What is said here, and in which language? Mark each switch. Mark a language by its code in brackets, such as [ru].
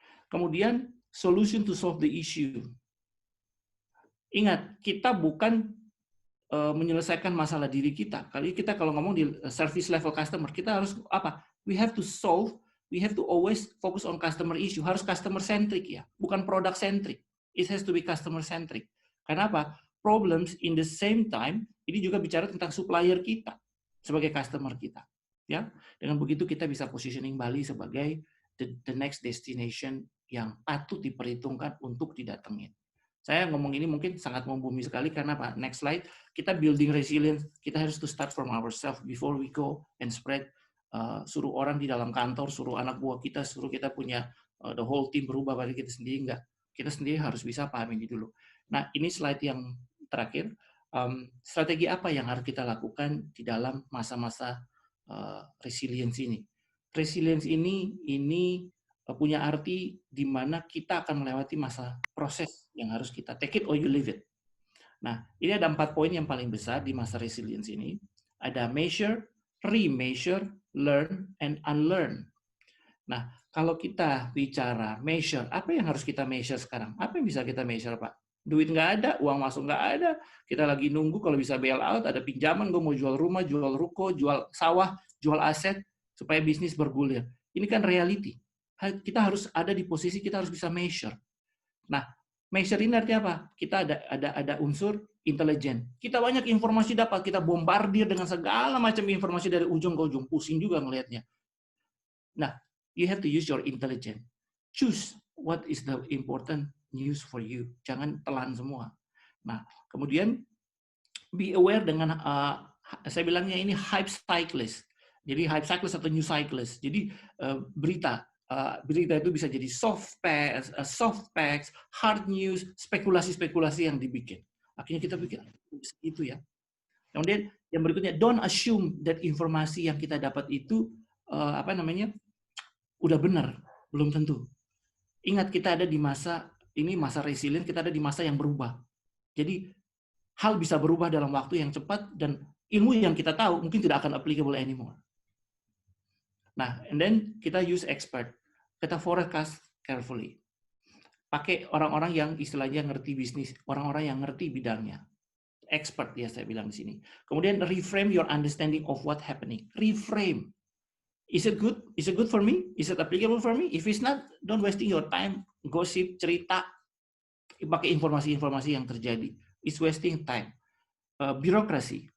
[id] Kemudian [en] solution to solve the issue. [id] Ingat, kita bukan menyelesaikan masalah diri kita. Kalau ngomong di service level customer, kita harus apa? [en] We have to always focus on customer issue. Harus customer centric ya, bukan product centric. It has to be customer centric. [id] Karena apa? [en] Problems in the same time, [id] ini juga bicara tentang supplier kita sebagai customer kita. Ya, dengan begitu kita bisa positioning Bali sebagai the next destination yang patut diperhitungkan untuk didatengin. Saya ngomong ini mungkin sangat membumi sekali karena apa? [en] Next slide, kita building resilience, [id] kita harus [en] to start from ourselves before we go and spread. [id] Suruh orang di dalam kantor, suruh anak buah kita, suruh kita punya [en] the whole team [id] berubah pada kita sendiri, enggak. Kita sendiri harus bisa paham ini dulu. Nah, ini slide yang terakhir. Strategi apa yang harus kita lakukan di dalam masa-masa resilience ini? Resilience ini punya arti di mana kita akan melewati masa proses yang harus kita [en] take it or you leave it. [id] Nah, ini ada 4 poin yang paling besar di masa resilience ini. Ada measure, re-measure, learn, and unlearn. Nah, kalau kita bicara measure, apa yang harus kita measure sekarang? Apa yang bisa kita measure, Pak? Duit nggak ada, uang masuk nggak ada, kita lagi nunggu kalau bisa bail out, ada pinjaman, gue mau jual rumah, jual ruko, jual sawah, jual aset, supaya bisnis bergulir. Ini kan reality. Kita harus ada di posisi kita harus bisa measure. Nah, measure ini artinya apa? Kita ada unsur intelijen. Kita banyak informasi dapat, kita bombardir dengan segala macam informasi dari ujung ke ujung, pusing juga ngelihatnya. [en] Nah, you have to use your intelligence. Choose what is the important news for you. [id] Jangan telan semua. Nah, kemudian [en] be aware [id] dengan saya bilangnya ini hype cyclist. Jadi hype cyclist atau new cyclist. Jadi berita itu bisa jadi soft facts, hard news, spekulasi-spekulasi yang dibikin. Akhirnya kita pikir itu ya. Kemudian yang berikutnya, [en] don't assume that [id] informasi yang kita dapat itu udah benar, belum tentu. Ingat kita ada di masa resilient, kita ada di masa yang berubah. Jadi hal bisa berubah dalam waktu yang cepat dan ilmu yang kita tahu mungkin tidak akan [en] applicable anymore. Nah, and then kita use expert. Kita forecast carefully. [id] Pakai orang-orang yang istilahnya ngerti bisnis, orang-orang yang ngerti bidangnya. [en] Expert [id] ya saya bilang di sini. [en] Kemudian reframe your understanding of what happening. Reframe. Is it good? Is it good for me? Is it applicable for me? If it's not, don't wasting your time [id] gosip, cerita, pakai informasi-informasi yang terjadi. [en] It's wasting time. Birokrasi.